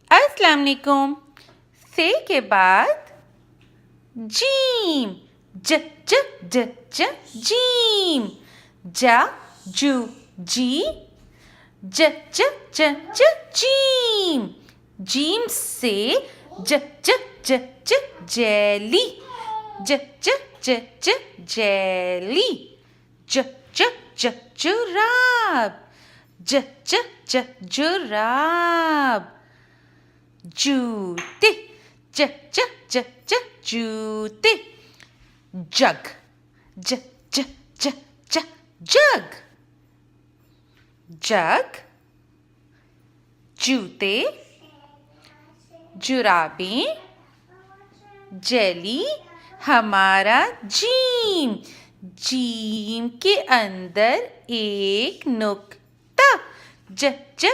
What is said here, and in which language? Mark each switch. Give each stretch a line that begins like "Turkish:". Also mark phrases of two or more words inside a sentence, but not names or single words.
Arabic: السلام عليكم.
Hindi: से के बाद जीम, ज ज ज ज जीम, जा जू जी, ज ज ज ज जीम, जीम से ज ज ज ज जैली, ज ज ज ज जैली, ज ज ज जुराब, ज ज ज जुराब, जूते, ज ज ज ज जूते, जग, ज ज ज ज जग, जग, जूते, जुराबें, जेली, हमारा जीम, जीम के अंदर एक नुक्ता, ज ज